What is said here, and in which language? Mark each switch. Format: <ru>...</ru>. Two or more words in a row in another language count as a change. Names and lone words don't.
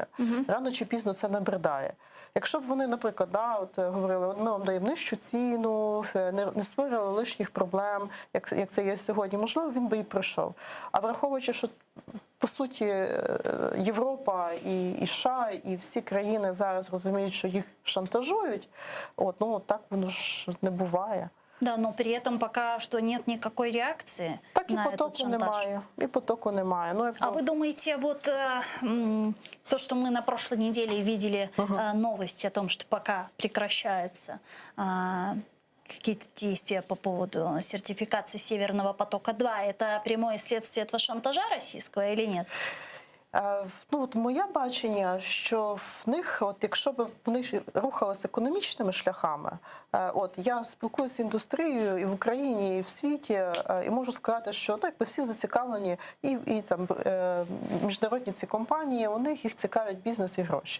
<uk>Рано чи пізно це набридає. Якщо б вони, наприклад, говорили, ми вам даємо нижчу ціну, не створювали лишніх проблем, як це є сьогодні, можливо, він би і пройшов. А враховуючи, що по суті Європа і США, і всі країни зараз розуміють, що їх шантажують, от, ну так воно ж не буває.</uk> <ru>Да, но при этом пока что нет никакой реакции так на</ru> <uk>і</uk> <ru>этот</ru> <uk>потоку</uk> <ru>шантаж.</ru> <uk>Немає, і потоку немає. Ну,</uk> <ru>А вы думаете, вот то, что мы на прошлой неделе видели новости о том, что пока прекращаются какие-то действия по поводу сертификации Северного потока-2, это прямое следствие этого шантажа российского или нет?</ru> <uk>Ну, от моє бачення, що в них, от якщо б вони рухалися економічними шляхами, от я спілкуюся з індустрією і в Україні, і в світі, і можу сказати, що якби всі зацікавлені, і там міжнародні ці компанії, у них їх цікавить бізнес і гроші.</uk>